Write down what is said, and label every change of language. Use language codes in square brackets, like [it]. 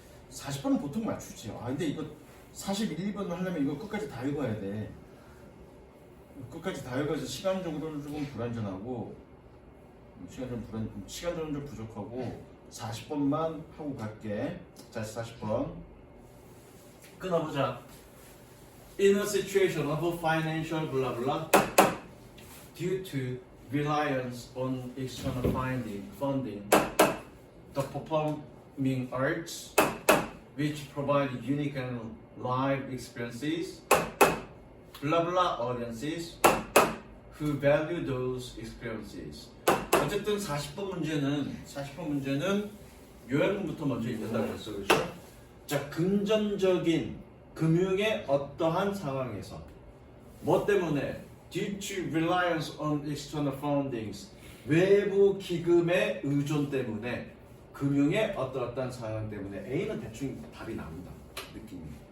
[ko] 40번은 보통 맞추지. 아, 근데 이거 41, 2번을 하려면 이거 끝까지 다 읽어야 돼. 끝까지 다 읽어서 시간적으로는 조금 불안전하고 시간적으로는 좀 부족하고 40번만 하고 갈게. 자, 40번 끊어보자. [en] In a situation of financial blah blah due to reliance on external funding, the performing arts, which provide unique and live experiences, blah blah audiences who value those experiences. [ko] 어쨌든 40번 문제는 요약문부터 먼저 읽는다고 했어, 그렇죠? 자, 금전적인 금융의 어떠한 상황에서 뭐 때문에 [en] due to reliance on external fundings [ko] 외부 기금의 의존 때문에 금융의 어떠한 상황 때문에 A는 대충 답이 나온다 느낌이.